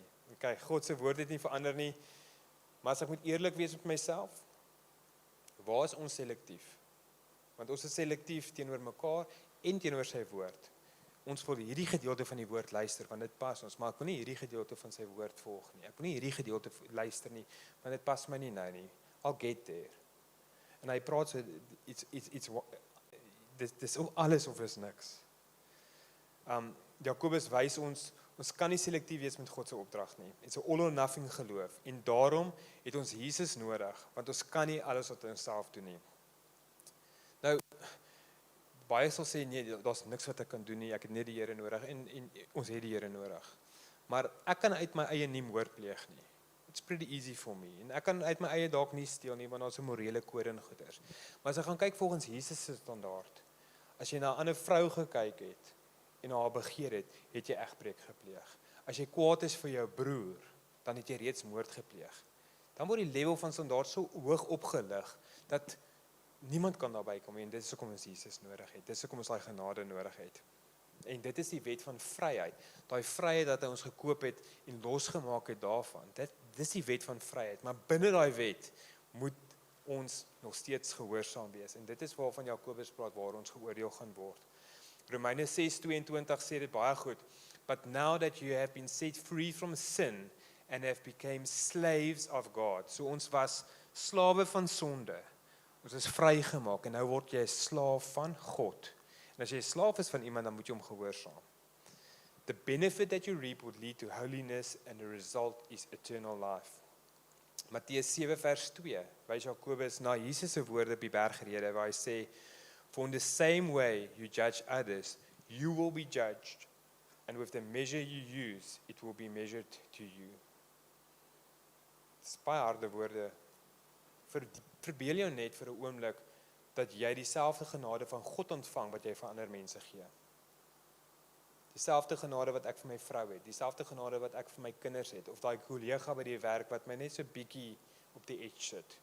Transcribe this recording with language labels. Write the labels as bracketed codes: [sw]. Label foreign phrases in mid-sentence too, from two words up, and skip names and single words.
[af] Kyk, God se woord het nie verander nie, maar as ek moet eerlik wees met myself, waar is ons selektief? Want ons is selektief teenoor mekaar en teenoor sy woord. Ons wil hierdie gedeelte van die woord luister, want dit pas ons, maar ek wil nie hierdie gedeelte van sy woord volg nie. Ek wil nie hierdie gedeelte luister nie, want dit pas my nie nou nie. [en] I'll get there. [af] En hy praat so, dis alles of is niks. Jakobus wys ons Ons kan nie selektief wees met God se opdrag nie. [en] It's a all or nothing geloof. [af] En daarom het ons Jesus nodig, want ons kan nie alles op onsself doen nie. Nou, baie sal sê, nee, daar's niks wat ek kan doen nie, ek het net die Here nodig, en ons het die Here nodig. Maar ek kan uit my eie nie moord pleeg nie. [en] It's pretty easy for me. [af] En ek kan uit my eie dalk nie steel nie, want daar's 'n morele kode en goeders. Maar as jy gaan kyk volgens Jesus se standaard, as jy na 'n ander vrou gekyk het, en haar begeer het, het jy egbreek gepleeg. As jy kwaad is vir jou broer, dan het jy reeds moord gepleeg. Dan word die level van standaard so hoog opgelig, dat niemand kan daarby kom, en dit is hoekom ons Jesus nodig het, dit is hoekom ons daai genade nodig het. En dit is die wet van vryheid, daai vryheid dat hy ons gekoop het, en losgemaak het daarvan, dit is die wet van vryheid, maar binne daai wet, moet ons nog steeds gehoorsaam wees, en dit is waarvan Jakobus praat, waar ons geoordeel gaan word. Romeine 6:22 sê dit baie goed. [en] But now that you have been set free from sin and have become slaves of God. [af] So ons was slawe van sonde. Ons is vrygemaak en nou word jy 'n slaaf van God. En as jy 'n slaaf is van iemand, dan moet jy hom gehoorsaam. [en] The benefit that you reap would lead to holiness and the result is eternal life. [af] Matteus 7 vers 2, wys Jakobus na Jesus se woorde op die bergrede waar hy sê, [en] for in the same way you judge others, you will be judged, and with the measure you use, it will be measured to you. [af] Dis baie harde woorde. Verbeel jou net vir 'n oomblik dat jy dieselfde genade van God ontvang wat jy vir ander mense gee. Dieselfde genade wat ek vir my vrou het, dieselfde genade wat ek vir my kinders het, of daai kollega by die werk wat my net so bietjie op die edge sit.